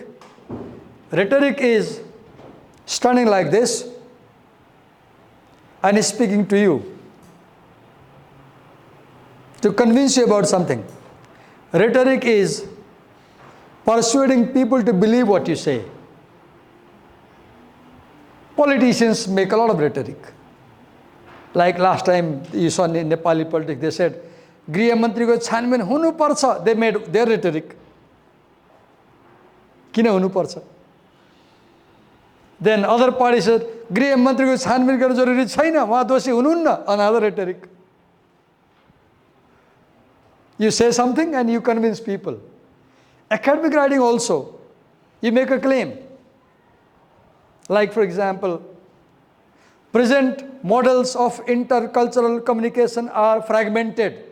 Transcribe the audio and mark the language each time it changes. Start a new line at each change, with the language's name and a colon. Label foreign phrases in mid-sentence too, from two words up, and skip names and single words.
English: Rhetoric is standing like this and speaking to you to convince you about something. Rhetoric is persuading people to believe what you say. Politicians make a lot of rhetoric. Like last time you saw in Nepali politics, they said,
Nepali: गृह मन्त्री को छानबिन हुनु पर्छ.
English: They made their rhetoric.
Nepali: किन हुनु पर्छ?
English: Then other parties said,
Nepali: गृह मन्त्री को छानबिन गर्नु जरुरी छैन, वहाँ दोषी हुनुहुन्न.
English: Another rhetoric. You say something and you convince people. Academic writing also, you make a claim. Like for example, present models of intercultural communication are fragmented.